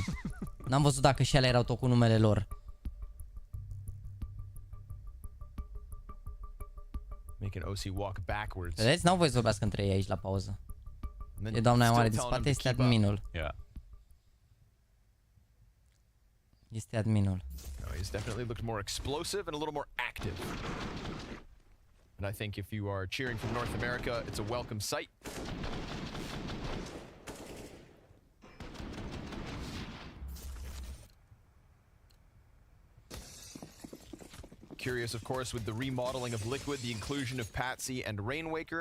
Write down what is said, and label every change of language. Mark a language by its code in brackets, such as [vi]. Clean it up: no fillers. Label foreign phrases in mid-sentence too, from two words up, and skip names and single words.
[ro] N-am văzut dacă și alea erau tot cu numele lor. Vedeți? N-au voie să vorbească între ei aici la pauză. E doamna aia mare din spate, este adminul. Este adminul. [en] He's definitely looked more explosive and a little more active. And I think if you are cheering from North America, it's a welcome sight. Curious, of course, with the remodeling of Liquid, the inclusion of Patsy and Rainwaker.